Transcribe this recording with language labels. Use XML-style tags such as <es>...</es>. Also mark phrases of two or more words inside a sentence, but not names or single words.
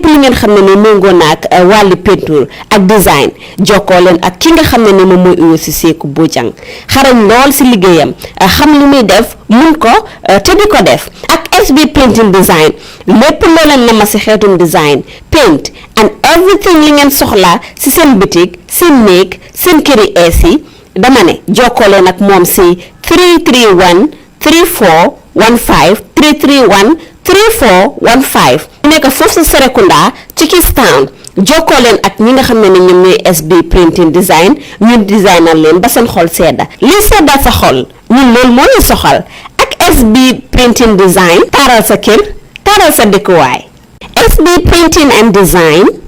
<wo>li ngeen xam ne ni méngoo naag wàllu peinture ak design jokkoo leen ak ki nga xam ne ni moom mooy uyo si Seeku Bojang xarañ lool si liggéeyam xam li muy def mun ko te di ko def ak SB Printing Design lépp loo leen na ma si xeetum design</wo> <en>paint and everything</en> <wo>li ngeen soxla si seen boutique seen néeg seen kër yi ees yi dama ne jokkoo leen ak moom si 331 3415 331 3415 nekk foofu sa Serekunda ci Kistown jokkoo leen ak ñi nga xam ne ñoom ñooy SB Printing Design ñu designal leen ba seen xol sedda li sedda sa xol ñun loolu moo ñu soxal ak SB Printing Design taaral sa kër taaral sa dëkkuwaay SB Printing and Design</wo>